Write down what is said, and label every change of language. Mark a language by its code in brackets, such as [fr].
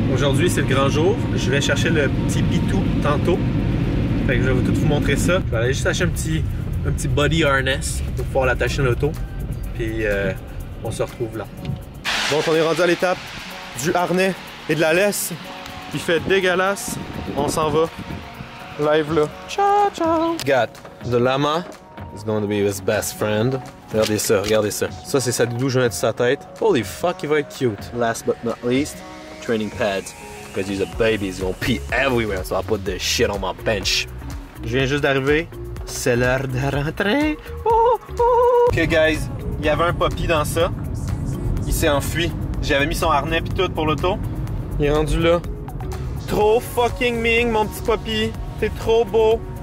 [fr] Aujourd'hui, c'est le grand jour. Je vais chercher le petit Pitou tantôt. Fait que je vais tout vous montrer ça. Je vais aller juste acheter un petit body harness pour pouvoir l'attacher dans l'auto. Puis on se retrouve là. Donc on est rendu à l'étape du harnais et de la laisse. Il fait dégueulasse. On s'en va. Live là. Ciao, ciao. [en] Got the llama is going to be his best friend. [fr] Regardez ça, regardez ça. Ça, c'est sa doudou, je vais mettre sur sa tête. [en] Holy fuck, [fr] il va être cute. [en] Last but not least, training pads. Because he's a baby, he's gonna pee everywhere, so I'll put this shit on my bench. [fr] Je viens juste d'arriver. C'est l'heure de rentrer. Oh, oh. Ok, guys, il y avait un puppy dans ça. Il s'est enfui. J'avais mis son harnais pis tout pour l'auto. Il est rendu là. Trop fucking ming, mon petit puppy. C'est trop beau.